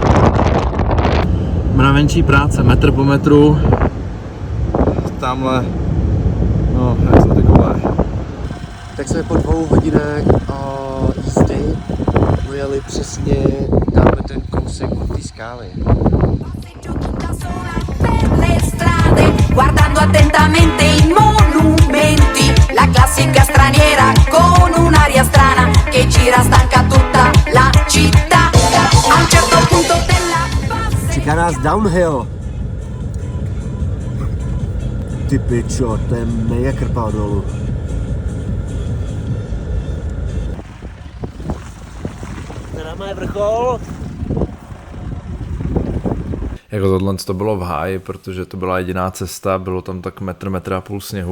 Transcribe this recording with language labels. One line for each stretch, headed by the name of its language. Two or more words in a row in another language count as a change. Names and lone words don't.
Czech: Mravenčí práce, metr po metru. Tamhle, no, jak jsou ty kole. Tak jsme po 2 hodinách jízdy dojeli přesně tamhle ten kousek od té skály.
Italian: Le strade, guardando attentamente i monumenti, la classica straniera con un'aria strana che gira stanca tutta la città. A un certo punto della
Czech: Čeká nás downhill. Ty pičo, to je mega krpal dolů. Teda má vrchol. Jako tohle to bylo v háji, protože to byla jediná cesta, bylo tam tak metr a půl sněhu.